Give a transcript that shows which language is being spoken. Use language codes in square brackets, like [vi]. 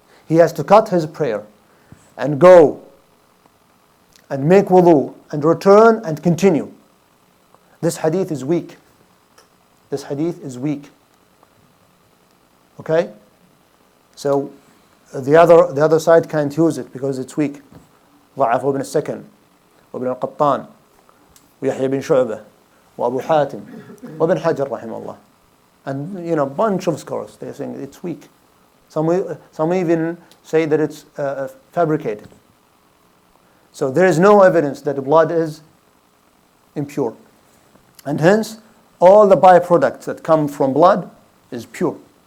[en] He has to cut his prayer and go and make wudu and return and continue. This hadith is weak. This hadith is weak. Okay? So the other side can't use it because it's weak. [ar] ضعفه ابن السكن وابن القطان ويحيى بن شعبة وأبو حاتم وابن حجر رحمه الله. [en] And a bunch of scholars, they're saying it's weak. Some even say that it's fabricated. So there is no evidence that the blood is impure. And hence, all the byproducts that come from blood is pure.